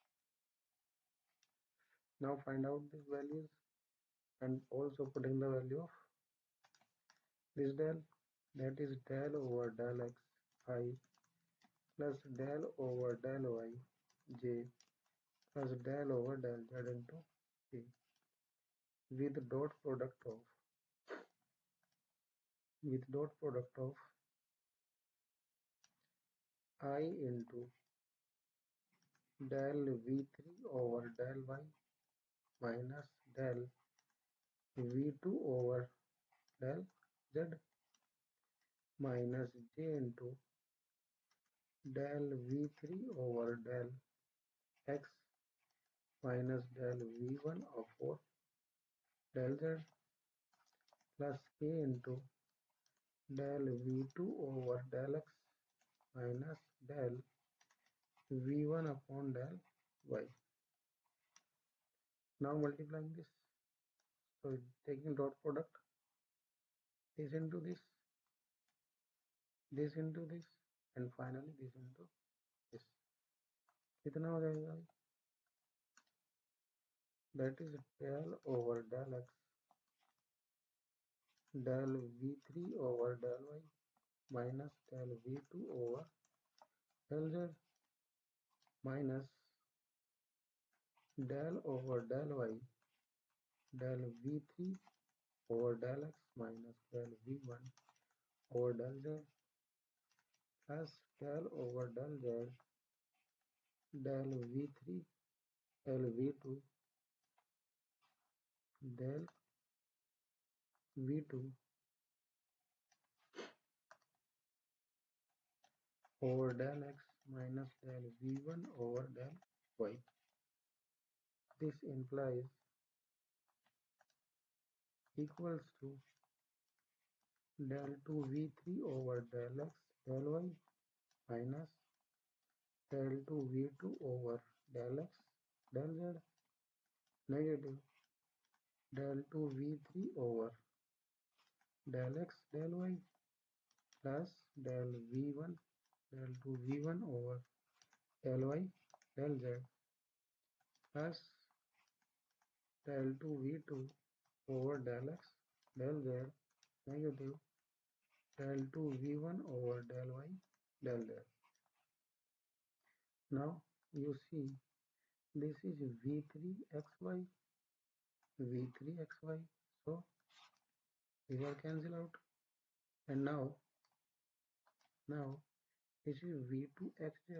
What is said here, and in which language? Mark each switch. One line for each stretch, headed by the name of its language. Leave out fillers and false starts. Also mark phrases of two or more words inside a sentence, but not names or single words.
English: now find out these values and also putting the value of this del, that is del over del x I plus del over del y j plus del over del z into k, with dot product of I into del v3 over del y minus del v2 over del z minus j into del v3 over del x minus del v1 over del z plus k into del v2 over del x minus del v1 upon del y। now multiplying this, so taking dot product, this into this into this and finally this into this,
Hindi: कितना हो जाएगा,
English: that is del over del x del v3 over del y minus del v2 over del z minus del over del y del V3 over del X minus del V1 over del Z plus del over del Z del V3 del V2 del V2 over del X minus del V1 over del Y. This implies equals to del 2 V3 over del X del Y minus del 2 V2 over del X del Z negative del 2 V3 over del X del Y plus del V1 del 2 V1 over del Y del Z plus del 2 V2 over del X del Z negative del 2 V1 over del Y del Z. Now you see this is V3xy, V3xy. So these are cancel out. And now this is V2xz.